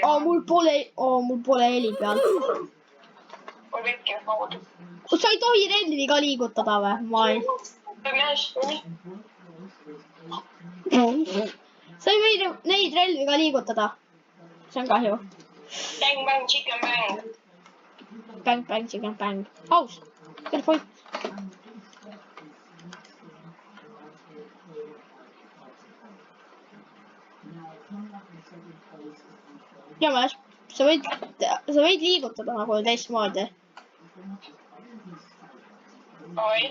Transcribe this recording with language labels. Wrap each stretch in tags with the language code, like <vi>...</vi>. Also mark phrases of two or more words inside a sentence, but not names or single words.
<et>Mul pole heli peal. Mul kõik jääb kaudu. Sa ei tohi relvi ka liigutada või? Ma ei... Sa ei või neid relvi ka liigutada. See on kahju.</et> <en>Bang, bang, chicken bang. Bang, chicken bang. Aus. Kerfoit.</en> <et>Ja ma sa võid liigutada nagu teistmoodi. Oi.</et>